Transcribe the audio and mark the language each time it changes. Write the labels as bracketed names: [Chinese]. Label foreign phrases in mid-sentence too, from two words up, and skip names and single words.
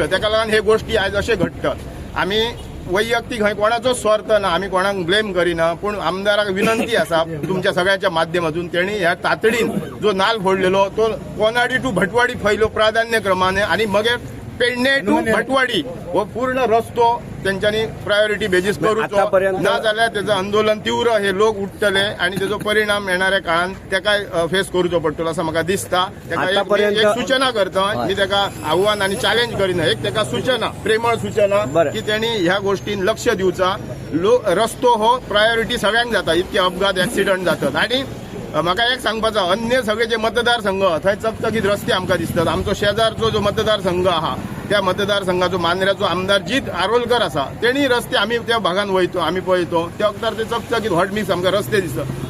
[Konkani] ताका लागून हे गोष्टी आयज अशे घडटात. आमी वैयक्तीक हय कोणाचो स्वार्थ ना, आमी कोणाक ब्लेम करिना. पूण आमदाराक विनंती आसा तुमच्या सगळ्यांच्या माध्यमातून तेणी ह्या तातडीन जो नाल फोडलेलो तो कोनाडी टू भटवाडी फैलो प्राधान्य क्रमाने आणि मगे पेडणे टू भटवाडी हो पूर्ण रस्तो त्यांच्यानी प्रायोरिटी बेजीस करूचो आतापर्यंत- ना जाल्यार त्याचं आंदोलन तीव्र हे लोक उठतले आणि त्याचा परिणाम येणाऱ्या काळात त्याका फेस करूचो पडटलो असं म्हाका दिसता. त्याका आतापर्यंत- एक सूचना करता मी त्याका आव्हान आणि चॅलेंज करीना एक त्याका सूचना प्रेमळ सूचना बरं. की त्यांनी ह्या गोष्टीन लक्ष दिवचा. रस्तो हो प्रायोरिटी सगळ्यांक जाता इतके अपघात ऍक्सिडंट जातात आणि म्हाका एक सांगपाचा अन्य सगळे जे मतदारसंघ थंय चकचकीत रस्ते आमकां दिसतात. आमचो शेजारचो जो मतदारसंघ आहा त्या मतदारसंघाचो मांद्र्याचो आमदार जीत आरोलकर आसा तेणी रस्ते आमी त्या भागान वयतो आमी पळयतो त्या वक्तार ते चकचकीत [English] hot mix [Konkani] आमकां रस्ते दिसतात.